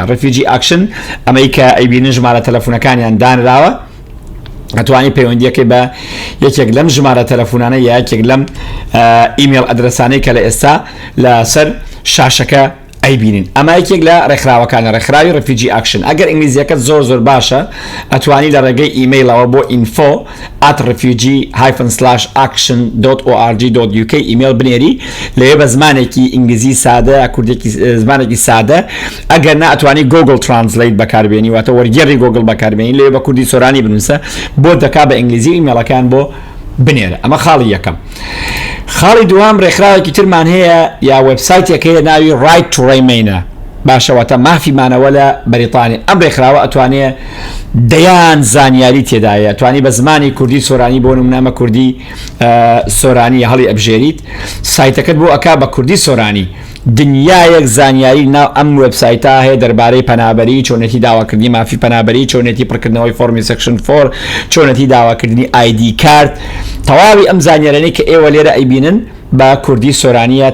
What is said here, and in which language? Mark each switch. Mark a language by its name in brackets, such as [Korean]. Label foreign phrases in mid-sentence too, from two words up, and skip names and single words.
[Central Kurdish] ڕەفیوجی ئاکشن ئەمەی کە ئەیبینن ژمارە تەلەفۆنەکانیان دانراوە، ئەتوانی پەیوەندیەکەی بە یەکێک لەم ژمارە تەلەفۆنانە یا یەکێک لەم ئیمێل ئەدرەسانەی کە لە ئێستا لەسەر شاشەکە ئەیبینین. ئەمە یەکێک لە ڕێکخراوەکانە، ڕێکخراوی ڕەفیوجی ئاکشن. ئەگەر ئینگلیزیەکەت زۆر باشە ئەتوانی لە ڕێگەی ئیمەیلەوە بۆ info@refugee-action.org.uk ئیمێل بنێری، لەوێ بە زمانێکی ئینگلیزی سادە، کوردێکی زمانێکی سادە، ئەگەر نا ئەتوانی گوگل ترانسلیت بەکاربێنی، واتە وەرگێڕی گوگل بەکاربێنی، لەوێ بە کوردی سۆرانی بنووسە بۆ دەکا بە ئینگلیزی ئیمێلەکان بۆ بنێرە. ئەمە خاڵی یەکەم. خاڵی دوام ڕێکخراوێکی ترمان هەیە یا وێبسایتێک هەیە ناوی right to remainە. باشەوەتە مافیمانەوە لە بەریتانیا. ئەم ڕێکخراوە ئەتوانێ دەیان زانیاری تێدایە، ئەتوانی بە زمانی کوردی سۆرانی بۆ نمونەمە کوردی سۆرانی هەڵی ئەبژێریت، سایتەکەت بۆ ئەکا بە کوردی سۆرانی، دنیایەک زانیاری ناو ئەم وێبسایتە هەیە دەربارەی پەنابەری، چۆنێتی داواکردنی مافی پەنابەری، چۆنێتی پڕکردنەوەی فۆرمی سەکشن 4، چۆنێتی داواکردنی [English] ID card, [Central Kurdish] تەواوی ئەم زانیارانەی کە ئێوە لێرە ئەیبینن بە کوردی سۆرانیە.